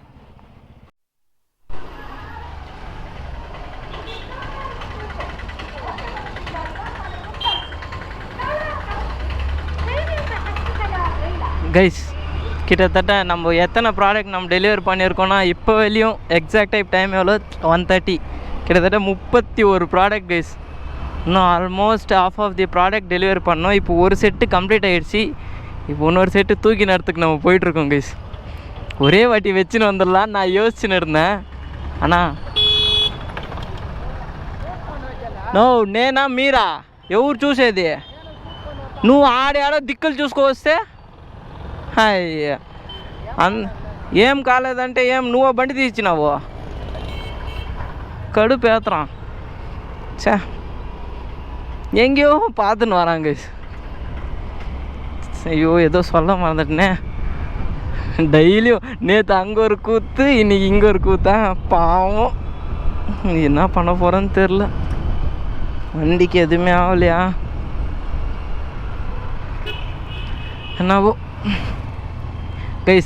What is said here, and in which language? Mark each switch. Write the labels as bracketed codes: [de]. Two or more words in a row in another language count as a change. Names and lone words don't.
[ta] கைஸ், கிட்டத்தட்ட நம்ம எத்தனை ப்ராடக்ட் நம்ம டெலிவரி பண்ணியிருக்கோன்னா இப்போ வெளியும் எக்ஸாக்டாக இப்போ டைம் எவ்வளோ 1:30. கிட்டத்தட்ட 31 ப்ராடக்ட் கைஸ். இன்னும் [en] almost half of the product delivery [ta] பண்ணோம். இப்போ ஒரு [en] set complete [ta] ஆகிடுச்சு. இப்போ இன்னொரு செட்டு தூக்கி நேரத்துக்கு நம்ம போயிட்டுருக்கோம் கைஸ். ஒரே வாட்டி வச்சுன்னு வந்துடலாம் நான் யோசிச்சுன்னு இருந்தேன். [te] అన్నా నేనా మీరా ఎవరు చూసేది? నువ్వు ఆడాడో దిక్కులు చూసుకోవస్తే అయ్యా ఏం కాలేదంటే ఏం నువ్వు బండి తీసినావు కడుపు ఏత్రాன் [ta] சே எங்கேயோ பார்த்துன்னு வராங்க கைஸ். ஐயோ ஏதோ சொல்ல மறந்துட்டேனே. டெய்லியும் நேற்று அங்கே ஒரு கூத்து இன்னைக்கு இங்கே ஒரு கூத்தா பாவம். என்ன பண்ண போகிறேன்னு தெரில. வண்டிக்கு எதுவுமே ஆகலையா என்னவோ கைஸ்.